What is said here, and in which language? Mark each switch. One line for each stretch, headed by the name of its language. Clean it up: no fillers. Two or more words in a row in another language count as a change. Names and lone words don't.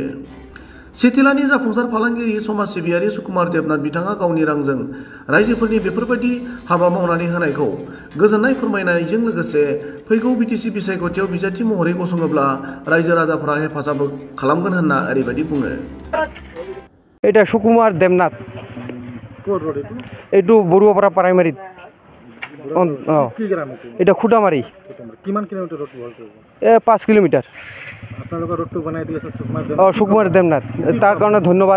Bodo: सिथिलानि जाफुंसार फालांगिरि समाज सिबियारि सुकुमार देबनाथ बिथाङा गावनि रांजों रायजोफोरनि बेफोरबायदि हाबा मावनानै होनायखौ गोजोननाय फोरमायनायजों लोगोसे फैगौ बिटिसि बिसायख'थियाव बिजाथि महरै गसङोब्ला रायजो राजाफोरा हेफाजाब खालामगोन होनना ओरैबायदि बुङो।
Assamese: এটা সুকুমার দেবনাথ, এইটো বৰুৱাপাৰা প্ৰাইমাৰীত। এটা খুটামাৰি। কিমান কিলোমিটাৰ ৰোড বহল কৰিব? 5 কিলোমিটাৰ। আপোনালোকৰ ৰোডটো বনাই দি আছে সুকুমাৰ দেবনাথ, তাৰ কাৰণে ধন্যবাদ।